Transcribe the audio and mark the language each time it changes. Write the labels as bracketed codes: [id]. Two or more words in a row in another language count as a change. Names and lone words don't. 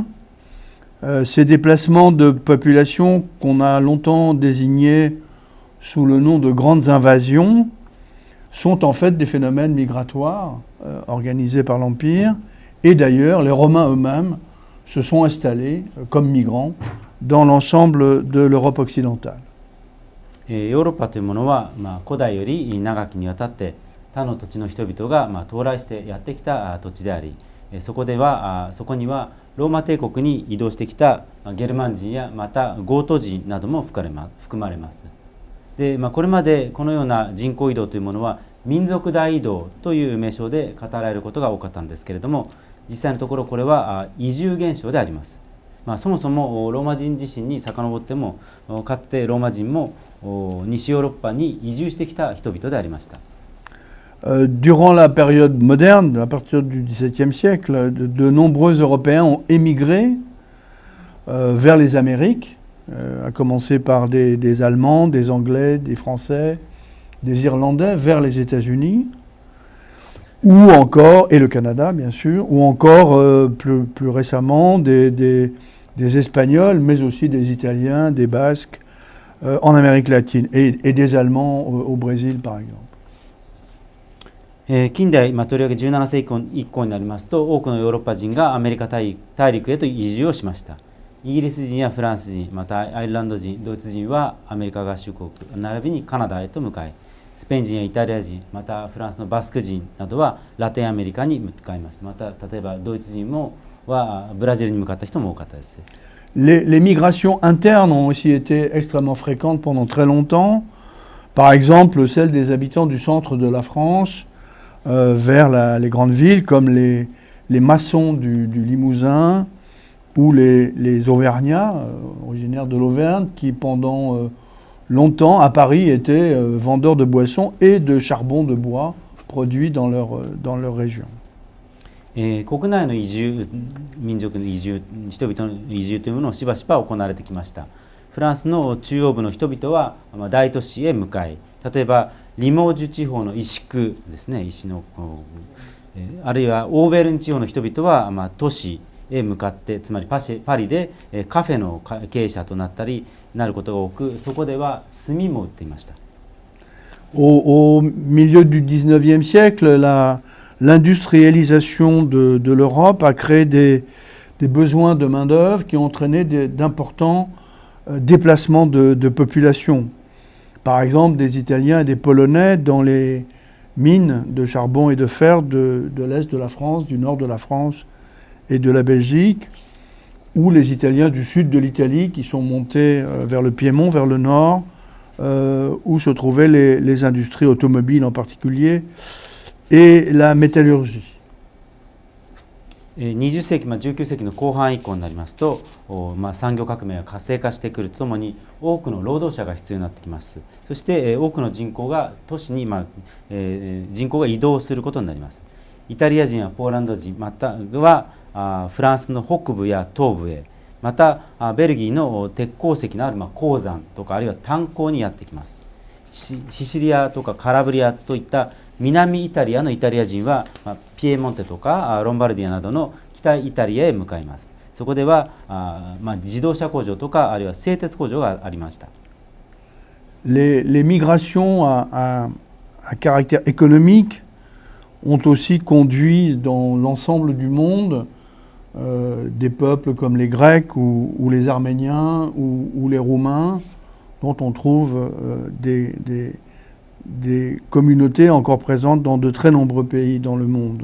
[fr] Ces déplacements de populations qu'on a longtemps désignés sous le nom de grandes invasions sont en fait des phénomènes migratoires organisés par l'Empire. Et d'ailleurs, les Romains eux-mêmes se sont installés comme migrants dans l'ensemble de l'Europe occidentale. [ja] ヨーロッパというものは、古代より長きにわたって他の土地の人々が、到来してやってきた土地であり、そこにはローマ帝国に移動してきたゲルマン人やまたゴート人なども含まれます。でこれまでこのような人口移動というものは民族大移動という名称で語られることが多かったんですけれども、実際のところこれは移住現象であります。そもそもローマ人自身に遡ってもかつてローマ人も西ヨーロッパに移住してきた人々でありました。 [fr] Durant la période moderne, à partir du XVIIe siècle, de nombreux Européens ont émigré vers les Amériques, à commencer par des Allemands, des Anglais, des Français, des Irlandais vers les États-Unis, ou encore, et le Canada bien sûr, ou encore plus récemment des Espagnols, mais aussi des Italiens, des Basques en Amérique latine, et des Allemands au Brésil par exemple. [ja] 近代、とりわけ17世紀以降になりますと、多くのヨーロッパ人がアメリカ大陸へと移住をしました。イギリス人やフランス人、またアイルランド人、ドイツ人はアメリカ合衆国並びにカナダへと向かい、スペイン人やイタリア人、またフランスのバスク人などはラテンアメリカに向かいました。また例えばドイツ人はブラジルに向かった人も多かったです。 [fr] Les migrations internes ont aussi été extrêmement fréquentes pendant très longtemps. Par exemple, celles des habitants du centre de la France vers les grandes villes comme les maçons du Limousin ou les Auvergnats, originaires de l'Auvergne, qui pendant longtemps à Paris étaient vendeurs de boissons et de charbon de bois produits dans leur région. [ja] 国内の移住、民族の移住、人々の移住というものをしばしば行われてきました。フランスの中央部の人々は大都市へ向かい、例えばリモージュ地方の石区ですね、石のあるいはオーベルン地方の人々は都市へ向かって、つまりパリでカフェの経営者となったりなることが多く、そこでは炭も売っていました。 [fr] Au milieu du XIXe siècle, l'industrialisation de l'Europe a créé des besoins de main-d'œuvre qui ont entraîné d'importants déplacements de population. Par exemple, des Italiens et des Polonais dans les mines de charbon et de fer de l'Est de la France, du nord de la France et de la Belgique, ou les Italiens du sud de l'Italie qui sont montés vers le Piémont, vers le nord, où se trouvaient les industries automobiles en particulier, et la métallurgie. [ja] 20 世紀、19世紀の後半以降になりますと、産業革命が活性化してくるとともに多くの労働者が必要になってきます。そして多くの人口が都市に、人口が移動することになります。イタリア人やポーランド人、またはフランスの北部や東部へ、またベルギーの鉄鉱石のある鉱山とかあるいは炭鉱にやってきます。シシリアとかカラブリアといった南イタリアのイタリア人はピエモンテとかロンバルディアなどの北イタリアへ向かいます。そこでは自動車工場とかあるいは製鉄工場がありました。 [fr] Les migrations à caractère économique ont aussi conduit dans l'ensemble du monde des peuples comme les Grecs ou les Arméniens ou les Roumains, dont on trouve des communautés encore présentes dans de très nombreux pays dans le monde.